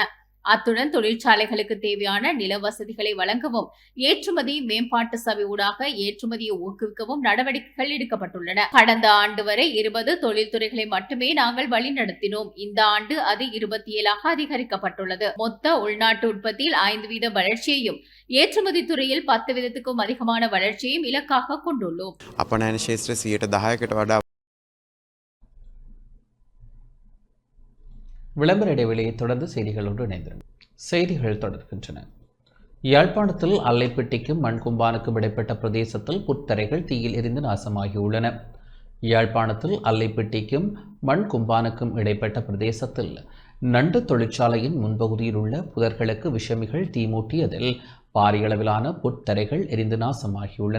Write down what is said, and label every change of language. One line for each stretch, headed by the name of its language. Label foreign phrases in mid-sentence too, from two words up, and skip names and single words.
Tamil: அத்துடன் தொழிற்சாலைகளுக்கு தேவையான நில வசதிகளை வழங்கவும் ஏற்றுமதி மேம்பாட்டு சபை ஊடாக ஏற்றுமதியை ஊக்குவிக்கவும் நடவடிக்கைகள் எடுக்கப்பட்டுள்ளன. கடந்த ஆண்டு வரை 20 தொழில்துறைகளை மட்டுமே நாங்கள் வழிநடத்தினோம். இந்த ஆண்டு அது 27ஆக அதிகரிக்கப்பட்டுள்ளது. மொத்த உள்நாட்டு உற்பத்தியில் 5% வளர்ச்சியையும் ஏற்றுமதி துறையில் 10%க்கும் அதிகமான வளர்ச்சியையும் இலக்காக கொண்டுள்ளோம்.
Sinhala: අපනයන ශේත්‍ර 10%කට වඩා
Tamil: விளம்பர இடைவெளியை தொடர்ந்து செய்திகளோடு இணைந்திருக்கும். செய்திகள் தொடர்கின்றன. யாழ்ப்பாணத்தில் அல்லைப்பட்டிக்கும் மண்கும்பானுக்கும் இடைப்பட்ட பிரதேசத்தில் புத்தரைகள் தீயில் எரிந்து நாசமாகியுள்ளன. யாழ்ப்பாணத்தில் அல்லைப்பட்டிக்கும் மண்கும்பானுக்கும் இடைப்பட்ட பிரதேசத்தில் நண்டு தொழிற்சாலையின் முன்பகுதியில் உள்ள புதர்களுக்கு விஷமிகள் தீமூட்டியதில் பாரிய அளவிலான புத்தரைகள் எரிந்து நாசமாகியுள்ளன.